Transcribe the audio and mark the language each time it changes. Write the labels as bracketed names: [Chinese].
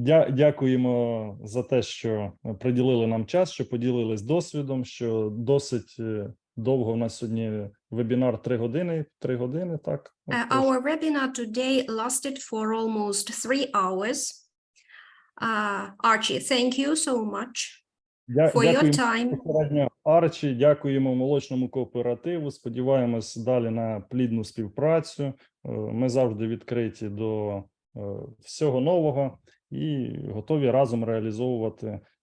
[Ukrainian] Дякуємо за те, що приділили нам час, що поділились досвідом, що досить довго у нас сьогодні вебінар 3 години. 3 години, так? [English] Our webinar today lasted for almost 3 hours. Archie, thank you so much for your time. [Ukrainian] Дякуємо Арчі, дякуємо молочному кооперативу. Сподіваємось далі на плідну співпрацю. Ми завжди відкриті до всього нового і готові разом реалізовувати.